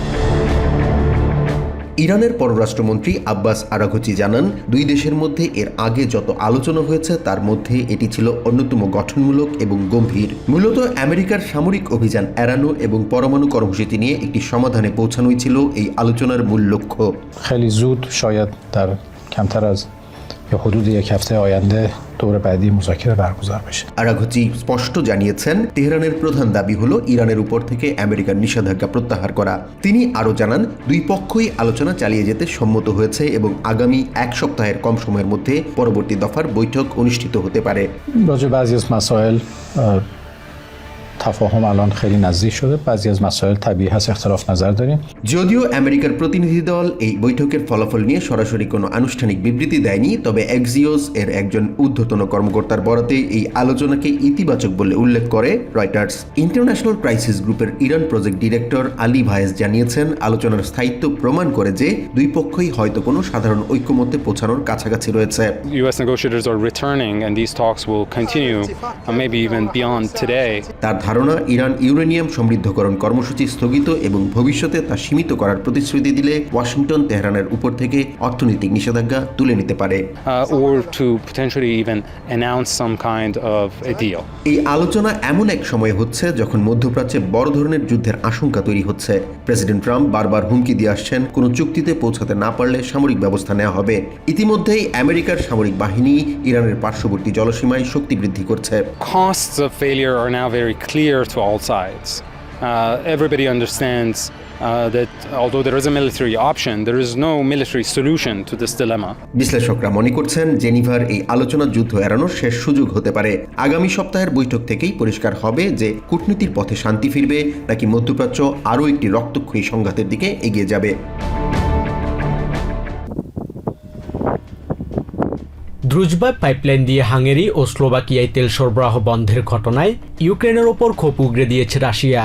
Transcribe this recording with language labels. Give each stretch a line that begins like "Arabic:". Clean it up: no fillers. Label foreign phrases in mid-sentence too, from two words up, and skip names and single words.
Bangla: ইরানের পররাষ্ট্রমন্ত্রী আব্বাস আরাঘচি জানান, দুই দেশের মধ্যে এর আগে যত আলোচনা হয়েছে তার মধ্যে এটি ছিল অন্যতম গঠনমূলক এবং গম্ভীর। মূলত আমেরিকার সামরিক অভিযান এড়ানো এবং পরমাণু কর্মসূচি নিয়ে একটি সমাধানে পৌঁছানোই ছিল এই আলোচনার মূল লক্ষ্য।
Persian: خیلی زود شاید در کمتر از حدود یک هفته آینده دور بعدی مذاکره برگزار بشه।
Bangla: আরাঘচি স্পষ্ট জানিয়েছেন, তেহরানের প্রধান দাবি হলো ইরানের উপর থেকে আমেরিকার নিষেধাজ্ঞা প্রত্যাহার করা। তিনি আরও জানান, দুই পক্ষই আলোচনা চালিয়ে যেতে সম্মত হয়েছে এবং আগামী এক সপ্তাহের কম সময়ের মধ্যে পরবর্তী দফার বৈঠক অনুষ্ঠিত হতে পারে।
Persian: راجع به بعضی از مسائل تفاهم الان خیلی نزدیک شده، بعضی از مسائل طبیعی هست اختلاف نظر داریم।
Bangla: যদিও আমেরিকার প্রতিনিধি দল এই বৈঠকের ফলাফল নিয়ে সরাসরি কোনো আনুষ্ঠানিক বিবৃতি দেয়নি, তবে এক্সিওস এর একজন ঊর্ধ্বতন কর্মকর্তার বরাতে এই আলোচনাকে ইতিবাচক বলে উল্লেখ করে রয়টার্স। ইন্টারন্যাশনাল ক্রাইসিস গ্রুপের ইরান প্রজেক্ট ডিরেক্টর আলী ভায়েস জানিয়েছেন, আলোচনার স্থায়িত্ব প্রমাণ করে যে দুই পক্ষই হয়তো কোনো সাধারণ ঐক্যমত্যে পৌঁছানোর কাছাকাছি রয়েছে।
English: US negotiators are returning and these talks will continue maybe even beyond today.
Bangla: তার ধারণা, ইরান ইউরেনিয়াম সমৃদ্ধকরণ কর্মসূচি স্থগিত এবং ভবিষ্যতে তা সীমিত করার প্রতিশ্রুতি দিলে ওয়াশিংটন তেহরানের উপর থেকে অর্থনৈতিক নিষেধাজ্ঞা তুলে নিতে পারে,
English: Or to potentially even announce some kind of a deal.
Bangla: এই আলোচনা এমন এক সময় হচ্ছে যখন মধ্যপ্রাচ্যে বড় ধরনের যুদ্ধের আশঙ্কা তৈরি হচ্ছে। প্রেসিডেন্ট ট্রাম্প বারবার হুমকি দিয়ে আসছেন, কোনো চুক্তিতে পৌঁছাতে না পারলে সামরিক ব্যবস্থা নেওয়া হবে। ইতিমধ্যেই আমেরিকার সামরিক বাহিনী ইরানের পার্শ্ববর্তী জলসীমায় শক্তি বৃদ্ধি করছে।
English: Costs of failure are now very clear to all sides. Everybody understands that although there is a military option, there is no military solution to this dilemma.
Bangla: বিশ্লেষকরা মনে করছেন, জেনিভার এই আলোচনা যুদ্ধ এড়ানোর শেষ সুযোগ হতে পারে। আগামী সপ্তাহের বৈঠক থেকেই পরিষ্কার হবে যে কূটনীতির পথে শান্তি ফিরবে নাকি মধ্যপ্রাচ্য আরও একটি রক্তক্ষয়ী সংঘাতের দিকে এগিয়ে যাবে। দ্রুজবা পাইপলাইন দিয়ে হাঙ্গেরি ও স্লোভাকিয়ায় তেল সরবরাহ বন্ধের ঘটনায় ইউক্রেনের ওপর ক্ষোভ উগরে দিয়েছে রাশিয়া।